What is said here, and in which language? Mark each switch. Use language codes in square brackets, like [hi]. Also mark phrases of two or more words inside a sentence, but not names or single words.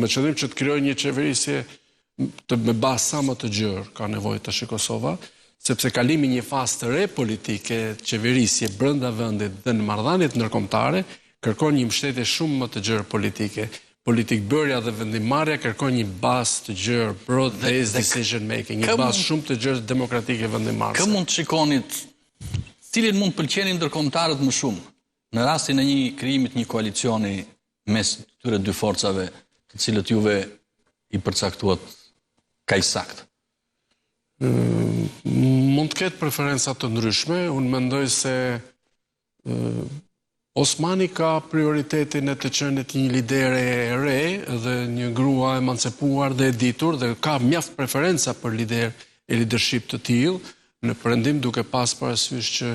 [sq] Me qëllim që të krijojë një qeverisje me bazë sa më të gjerë ka nevojë tash Kosova, sepse kalimi një fazë të re politike, qeverisje brenda vendit dhe në marrëdhëniet ndërkombëtare kërkon një mbështetje shumë më të gjerë politike. Politikbërja dhe vendimarrja kërkon një bazë të gjerë [en] broad-based decision making, [sq] një bazë shumë të gjerë demokratike vendimarrëse. Kë mund të shikonit cilin mund pëlqenin ndërkombëtarët më shumë në rastin e një krijimit një koalicioni mes këtyre dy forcave, të cilët juve i përcaktuat kaq saktë? Mund të ketë preferenca të ndryshme, unë mendoj se Osmani ka prioritetin e të qenit një lidere e re dhe një grua emancipuar dhe e ditur dhe ka mjaft preferenca për lider e leadership të tillë në perëndim duke pas parasysh që